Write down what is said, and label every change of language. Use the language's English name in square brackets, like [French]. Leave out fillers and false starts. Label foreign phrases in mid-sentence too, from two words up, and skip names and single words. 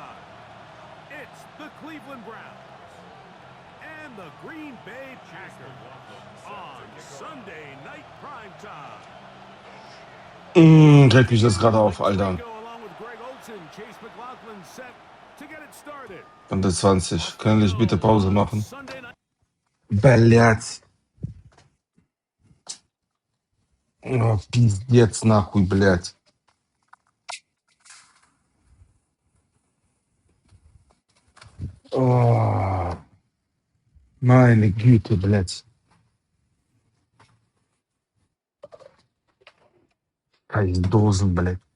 [German] Regt mich das gerade auf, Alter. 120. Können ich bitte Pause machen? [Russian] Блядь. Oh, пиздец нахуй, блядь. [German] Oh, meine Güte, блядь. Scheiß Dosen, блядь.